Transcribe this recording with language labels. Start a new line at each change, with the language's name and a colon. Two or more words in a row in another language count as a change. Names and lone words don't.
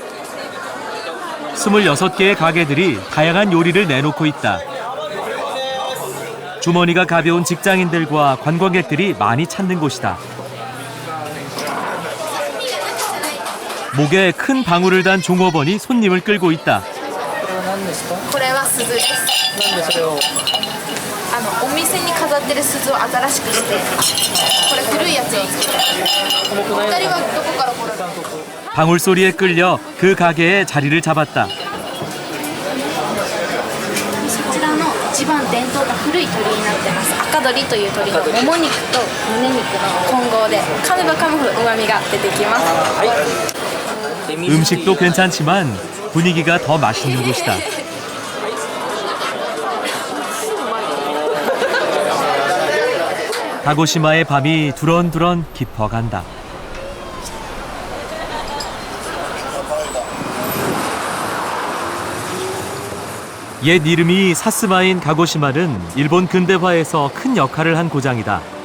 Korean: 26개의 가게들이 다양한 요리를 내놓고 있다. 주머니가 가벼운 직장인들과 관광객들이 많이 찾는 곳이다. 목에 큰 방울을 단 종업원이 손님을 끌고 있다.
Japanese: これは鈴です。なんでそれを？お店に飾ってる鈴を新しくして、これ古いやつを作って。お二人はどこから来られたの？
Korean: 방울 소리에 끌려 그 가게에 자리를 잡았다.
Japanese: そちらの一番伝統が古い鳥になってます。赤鳥という鳥のもも肉と胸肉の混合で噛めば噛むほど旨味が出てきます。
Korean: 음식도 괜찮지만 분위기가 더 맛있는 곳이다. 가고시마의 밤이 두런두런 깊어간다. 옛 이름이 사스마인 가고시마는 일본 근대화에서 큰 역할을 한 고장이다.